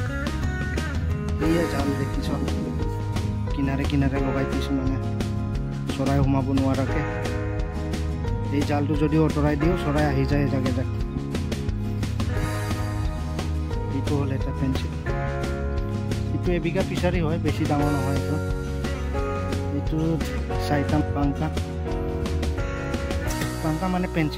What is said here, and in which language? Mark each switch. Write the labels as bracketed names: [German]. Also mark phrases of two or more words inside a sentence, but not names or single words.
[Assamese] ইয়া জাম দেখিছো কিনাৰে কিনাৰে লগাই দিছো মানে চৰাই সোমাব নোৱাৰাকৈ। এই জালটো যদি আঁতৰাই দিওঁ চৰাই আহি যায় এজাক এজাক। এইটো হ'ল এটা পেঞ্চিল। এইটো এবিঘা ফিচাৰী হয়, বেছি ডাঙৰ নহয়। এইটো 4টা পাংকা মানে পেঞ্চিল।